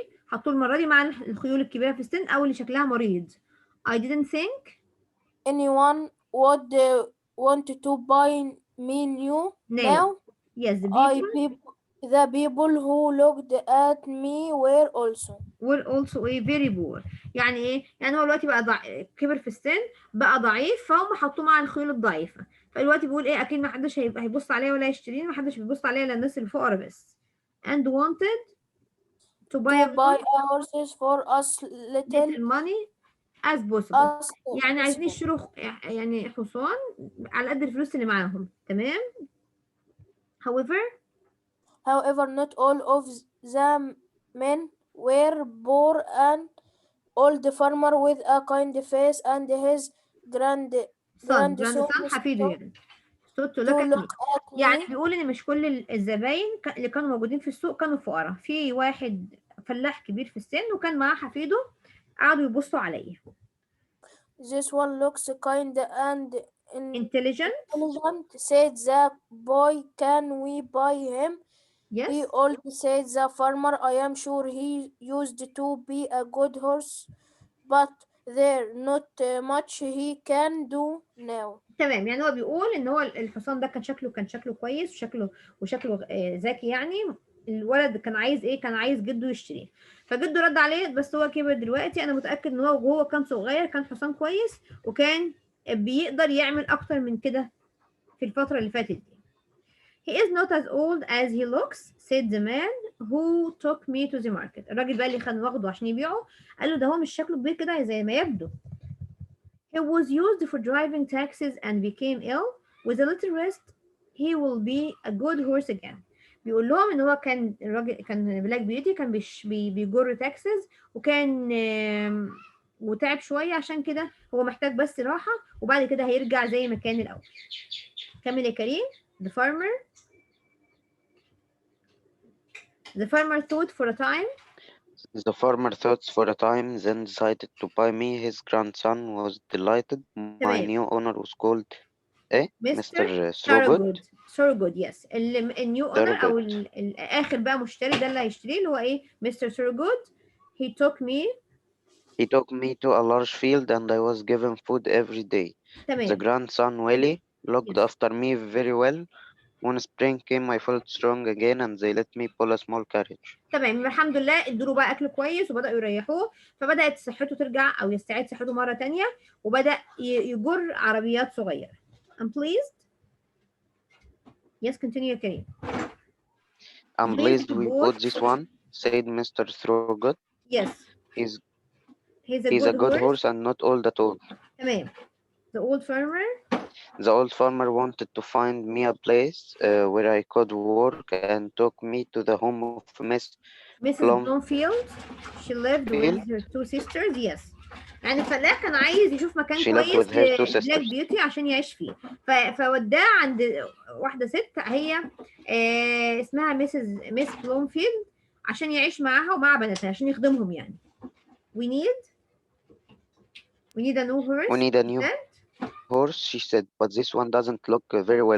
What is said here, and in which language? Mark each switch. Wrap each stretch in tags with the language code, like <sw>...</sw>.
<ar>حطوه المرة دي مع الخيول الكبيرة في السن أو اللي شكلها مريض.</ar> <en>I didn't think anyone would want to buy me now. Yes, the people who looked at me were also very poor.</en> <ar>يعني ايه؟ يعني هو دلوقتي بقى كبر في السن، بقى ضعيف، فهم حطوه مع الخيول الضعيفة. فدلوقتي بيقول ايه اكيد ما حدش هيبص عليا ولا يشتريني، ما حدش بيبص عليا الا الناس الفقراء بس.</ar> <en>and wanted to buy a horses for as little money as possible.</en> <ar>يعني عايزين يشتروا يعني حصان على قد الفلوس اللي معاهم. تمام.</ar> <en>However, not all of the men were poor. An old farmer with a kind face and his grandson</en> <ar>حفيده يعني</ar> <en>to look at me.</en> <ar>يعني بيقول ان مش كل الزباين اللي كانوا موجودين في السوق كانوا فقراء، في واحد فلاح كبير في السن وكان معاه حفيده قعدوا يبصوا عليا.</ar> <en>This one looks kind and intelligent, said the boy. Can we buy him? Yes. He old, said the farmer. I am sure he used to be a good horse, but there's not much he can do now.</en> <ar>تمام. يعني هو بيقول ان هو الحصان ده كان شكله كويس وشكله ذكي. يعني الولد كان عايز ايه؟ كان عايز جده يشتريه، فجده رد عليه بس هو كبر دلوقتي. انا متاكد ان هو كان صغير كان حصان كويس وكان بيقدر يعمل اكتر من كده في الفتره اللي فاتت دي.</ar> <en>He is not as old as he looks, said the man who took me to the market.</en> <ar>الراجل بقى اللي كان واخده عشان يبيعه قال له ده هو مش شكله كبير كده زي ما يبدو.</ar> <en>He was used for driving taxis and became ill. With a little rest, he will be a good horse again.</en> <ar>بيقول لهم ان هو كان الراجل كان بلاك بيوتي، كان بيجر تاكسيز وكان وتعب شويه، عشان كده هو محتاج بس راحه وبعد كده هيرجع زي ما كان الاول. كمل يا كريم.</ar> <en>The farmer thought for a time. The farmer thought for a time, then decided to buy me. His grandson was delighted. My new owner was called Mr. Thorogood. Thorogood, yes.</en> <ar>النيو اونر او الاخر بقى مشتري ده اللي هيشتريه اللي هو ايه؟ Mr.</ar> <en>Thorogood. He took me to a large field and I was given food every day.</en> <ar>تمام.</ar> <en>The grandson Willie looked after me very well. When spring came, I felt strong again and they let me pull a small carriage.</en> <ar>تمام، الحمد لله ادوا بقى اكل كويس وبداوا يريحوه، فبدات صحته ترجع او يستعيد صحته مره تانية، وبدا يجر عربيات صغيره.</ar> <en>I'm pleased. Yes, continue, Karim. I'm pleased we bought this one, said Mr. Throgood. Yes. He's a good horse and not all that old. تمام. The old farmer. The old farmer wanted to find me a place where I could work and took me to the home of Mrs. Bloomfield. She lived with her two sisters. Yes.</en> <ar>يعني الفلاح كان عايز يشوف مكان كويس لبلاك بيوتي عشان يعيش فيه، فوداه عند واحدة ست هي اسمها ميس بلومفيلد عشان يعيش معاها ومع بناتها عشان يخدمهم يعني.</ar> <en>We need a new horse. We need a new horse, she said, but this one doesn't look very well.</en>